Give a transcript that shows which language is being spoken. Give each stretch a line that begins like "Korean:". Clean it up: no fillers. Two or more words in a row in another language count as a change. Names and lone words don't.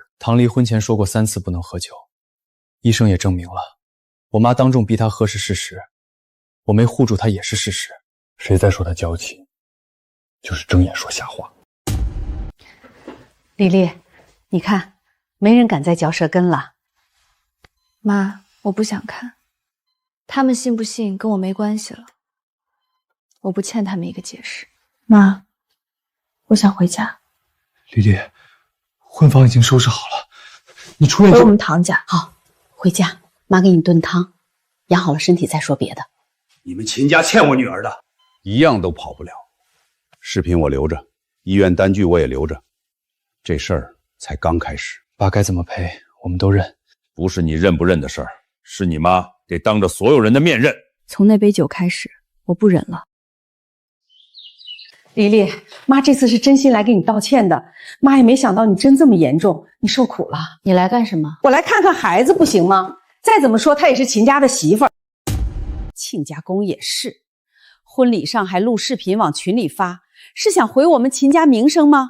Chinese: 唐黎婚前說過3次不能喝酒，醫生也證明了，我媽當眾逼她喝是事實，我沒護住她也是事實。誰在說她嬌氣，就是睜眼說瞎話。黎黎，你看，沒人敢再嚼舌根了。媽，我不想看，他們信不信跟我沒關係了，我不欠他們一個解釋。媽，我想回家。麗麗，婚房已經收拾好了，你出來就…… 回我們唐家。好，回家，媽給你燉湯，養好了身體再說別的。你們秦家欠我女兒的，一樣都跑不了。視頻我留着，醫院單據我也留着，這事兒才剛開始。爸該怎麼賠，我們都認。不是你認不認的事兒，是你媽得當着所有人的面認。從那杯酒開始，我不忍了。黎黎，媽這次是真心來給你道歉的，媽也沒想到你真這麼嚴重，你受苦了。你來幹什麼？我來看看孩子不行嗎？再怎麼說她也是秦家的媳婦兒。親家公也是，婚禮上還錄視頻往群裡發，是想毀我們秦家名聲嗎？